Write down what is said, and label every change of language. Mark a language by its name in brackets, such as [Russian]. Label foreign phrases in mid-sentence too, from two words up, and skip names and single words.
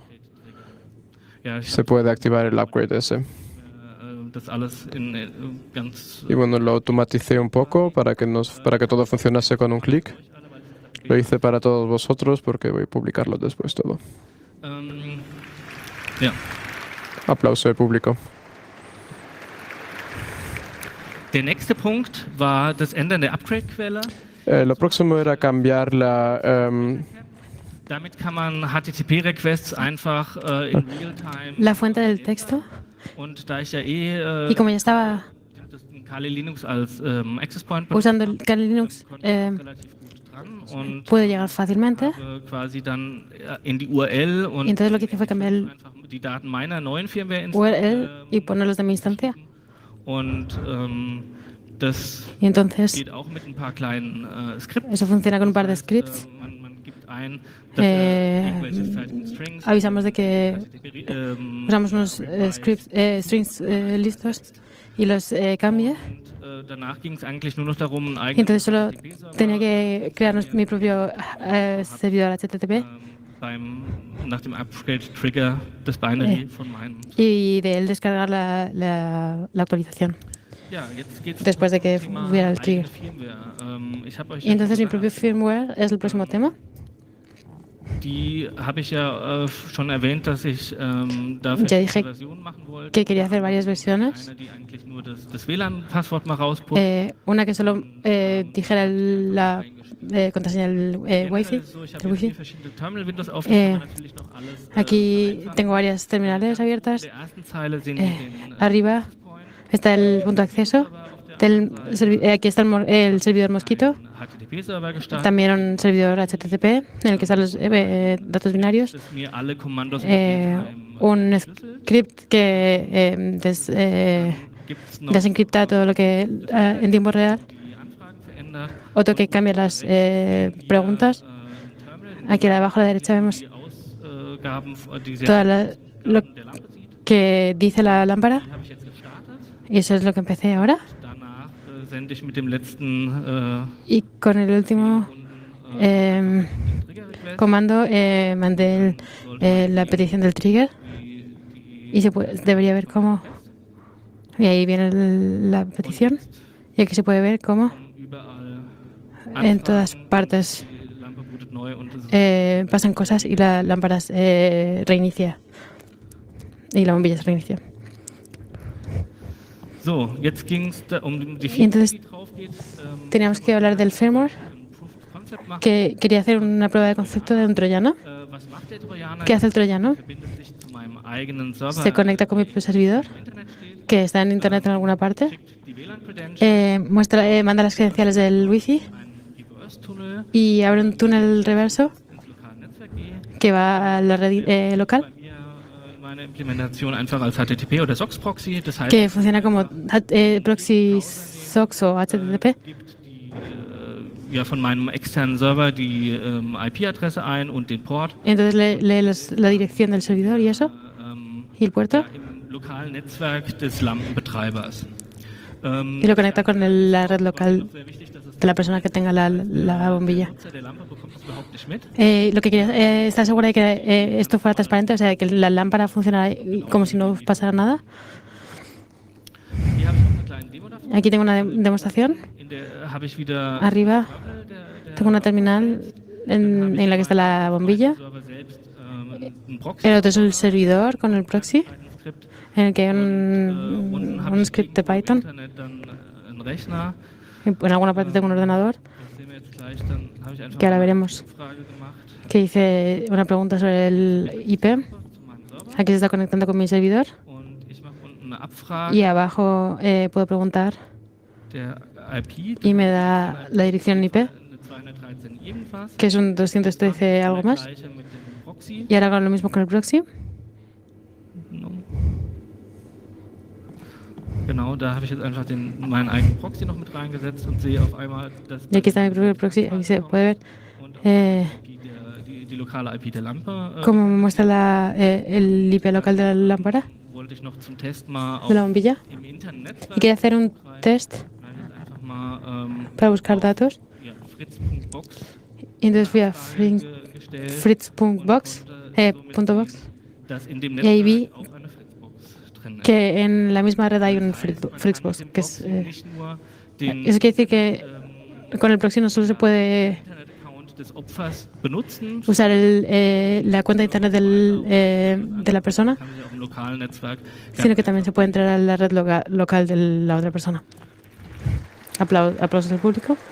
[Spanish] Se puede activar el upgrade ese. Y bueno, lo automaticé un poco para que todo funcionase con un clic. Lo hice para todos vosotros porque voy a publicarlo después todo. Ja. Aplauso de público. [German] Der nächste Punkt war das Ändern der Upgrade-Quelle. [Spanish] Lo próximo era cambiar la [German] Damit kann man HTTP-Requests einfach in Realtime. [Spanish] la fuente del texto. [German] Und da ich ja [Spanish] Y como ya estaba [German] das Kali Linux als [English] Access Point [Spanish] usando el Kali Linux, [German] relativ gut dran und [Spanish] puedo llegar fácilmente. [German] quasi dann in die URL und [Spanish] Y entonces lo que hice fue cambiar el [German] einfach die Daten meiner neuen Firmware [Spanish] URL y ponerlos de mi instancia. [German] und das [Spanish] Y entonces [German] geht auch mit ein paar kleinen Skripten. [Spanish] eso funciona con un par de scripts. [German] Man gibt ein, dass irgendwelche fertigen Strings, [Spanish] Avisamos de que usamos unos strings listos y los cambie. [German] danach ging es eigentlich nur noch darum, ein [Spanish] Y entonces [German] eigenes [Spanish] solo tenía que crear mi propio servidor HTTP [German] nach dem Upgrade-Trigger das Binary von meinem. [Spanish] y de él descargar la actualización [German] Ja, jetzt geht's [Spanish] después de que [German] Thema [Spanish] hubiera el trigger. [German] eigene Firmware. Ich habe euch [Spanish] Y entonces mi [German] gesagt, [Spanish] propio firmware es el próximo tema. [German] die habe ich ja schon erwähnt, dass ich dafür [Spanish] Ya dije [German] Versionen machen wollte. [Spanish] que quería hacer varias versiones. [German] Eine, die eigentlich nur das WLAN-Passwort mal rausputzt. [Spanish] Una que solo dijera la contraseña del Wi-Fi. [German] So, ich habe [Spanish] del [German] jetzt [Spanish] Wi-Fi. [German] hier verschiedene Terminal-Windows aufgeschrieben, natürlich noch alles. [Spanish] Aquí tengo varias terminales abiertas. [German] In der ersten Zeile sehen wir den [Spanish] Arriba está el punto de acceso. Aquí está el servidor Mosquito. [German] HTTP-Server gestartet, [Spanish] También un servidor HTTP en el que están los datos binarios. [German] dass mir alle Kommandos [Spanish] Un script que [German] gibt's noch [Spanish] desencripta todo lo que en tiempo real. [German] die Anfragen verändert. [Spanish] Otro que cambia las preguntas. [German] Terminal, [Spanish] Aquí abajo a la derecha vemos [German] die Ausgaben, die sehr [Spanish] todo lo [German] der Lampe sieht. [Spanish] que dice la lámpara. [German] Die habe ich jetzt gestartet. [Spanish] Y eso es lo que empecé ahora. [German] Danach sende ich mit dem letzten [Spanish] Y con el último [German] Trigger-Request [Spanish] comando mandé la petición del trigger. Y debería ver cómo. Y ahí viene la petición. Y aquí se puede ver cómo [German] überall [Spanish] en todas partes [German] die Lampe bootet neu und es ist [Spanish] pasan cosas y la lámpara se reinicia. Y la bombilla se reinicia. [German] so, jetzt ging es um die [Spanish] Y entonces [German] die drauf geht. [Spanish] teníamos que hablar del firmware, [English] Proof of Concept [German] machen. [Spanish] que quería hacer una prueba de concepto de un troyano. [German] Was macht der Trojaner? [Spanish] ¿Qué hace el troyano? [German] Verbindet sich zu meinem eigenen Server, [Spanish] Se conecta con mi propio servidor, [German] im Internet steht, [Spanish] que está en internet en alguna parte. [German] schickt die WLAN-Credentials, [Spanish] Manda las credenciales del Wi-Fi [German] einen Reverse-Tunnel [Spanish] y abre un túnel reverso [German] ins lokale Netzwerk gehe. [Spanish] que va a la red local, [German] Bei mir meine Implementation einfach als HTTP oder SOX-Proxy, das heißt, [Spanish] que funciona como proxy SOX o HTTP. [German] gibt die ja von meinem externen Server die IP-Adresse ein und den Port. [Spanish] Entonces lee la dirección del servidor y eso, y el puerto, [German] Im lokalen Netzwerk des Lampenbetreibers. [Spanish] y lo conecta con la red local [German] Sehr wichtig, dass es [Spanish] de la persona que tenga la bombilla. [German] der Nutzer der Lampe bekommt das überhaupt nicht mit. [Spanish] Lo que quería estar segura de que esto fuera transparente, o sea, que la lámpara funcionara como si no pasara nada. [German] Hier habe ich noch eine kleine Demo davon. [Spanish] Aquí tengo una demostración. [German] In der habe ich wieder [Spanish] Arriba tengo una terminal en la que está la bombilla. [German] Server selbst ein Proxy, [Spanish] El otro es el servidor con el proxy, [German] ein Skript. [Spanish] en el que hay [German] Unten habe [Spanish] un [German] ich [Spanish] script de [German] irgendwo im [Spanish] Python. [German] Internet dann einen Rechner. [Spanish] En alguna parte tengo un ordenador [German] Das sehen wir jetzt gleich. Dann habe ich einfach [Spanish] que ahora [German] eine [Spanish] veremos, [German] Frage gemacht [Spanish] que hice una pregunta sobre el IP. [German] zu meinem Server. [Spanish] Aquí se está conectando con mi servidor. [German] Und ich mache unten eine Abfrage [Spanish] Y abajo puedo preguntar [German] der IP. [Spanish] y me da la dirección IP, [German] Eine 213 irgendwas. [Spanish] que es un 213 algo más. [German] Gleiche mit dem Proxy. [Spanish] Y ahora hago lo mismo con el proxy. No. [German] Genau, da habe ich jetzt einfach meinen eigenen Proxy noch mit reingesetzt und sehe auf einmal, dass [Spanish] Y aquí está mi propio proxy. Aquí se puede ver [German] und auch eh, die lokale IP der Lampe. [Spanish] cómo me muestra el IP local de la lámpara, [German] Wollte ich noch zum Test mal [Spanish] de la [German] auf, [Spanish] bombilla. [German] im Internet [Spanish] Y quería hacer un test [German] einfach mal [Spanish] para buscar datos. [German] ja, fritz.box [Spanish] Y entonces fui a [German] gestellt, [Spanish] fritz.box, punto box, [German] dass in dem [Spanish] y ahí vi [German] Netzwerk auch eine Fritzbox drin ist. [Spanish] que en la misma red hay un Fritzbox. Que es, [German] Nicht nur den [Spanish] eso quiere decir que con el proxy no solo se puede [German] Internet-Account [Spanish] usar la cuenta de internet de la persona, sino que también se puede entrar a la red local de la otra persona. Aplausos del público.